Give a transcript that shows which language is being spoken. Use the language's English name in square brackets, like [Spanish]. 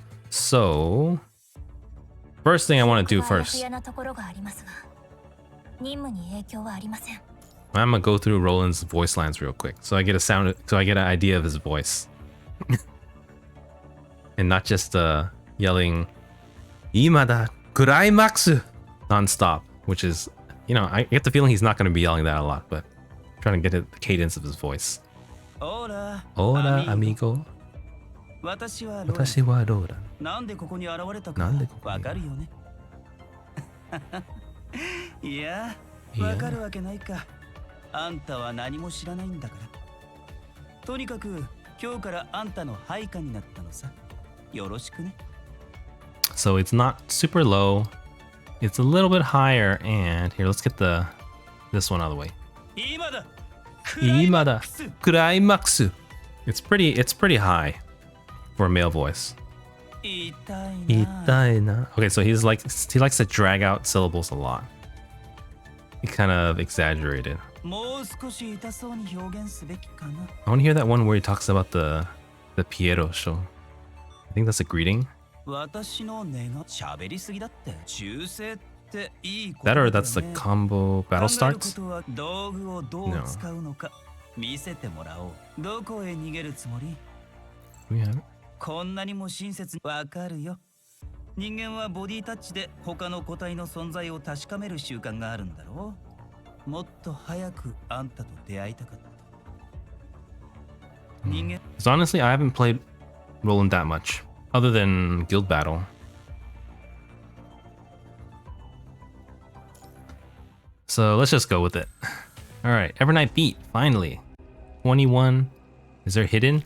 [English] So, first thing I want to do first, I'm gonna go through Roland's voice lines real quick, so I get an idea of his voice, and not just yelling "Imada Kuraimaxu" nonstop, which is, I get the feeling he's not going to be yelling that a lot, but I'm trying to get the cadence of his voice. [Spanish] Hola, amigo. [Japanese] 私はローラ。なんでここに現れたかわかるよね。いや、わかるわけないか。あんたは何も知らないんだから。とにかく今日からあんたの配下になったのさ。よろしくね。 [English] So it's not super low. It's a little bit higher, and here, let's get this one out of the way. [Japanese] 今だ。クライマックス。 [English] It's pretty high for a male voice. [Japanese] 痛いな. [English] Okay, so he likes to drag out syllables a lot. He kind of exaggerated. I want to hear that one where he talks about the Piero show. I think that's a greeting. That or that's the combo battle starts? No. We have it. [Japanese] こんなにも親切にわかるよ。人間はボディタッチで他の個体の存在を確かめる習慣があるんだろう。もっと早くあんたと出会いたかった。 [English] 人間 So honestly, I haven't played Roland that much, other than Guild Battle. So let's just go with it. Alright, Evernight beat, finally. 21. Is there hidden?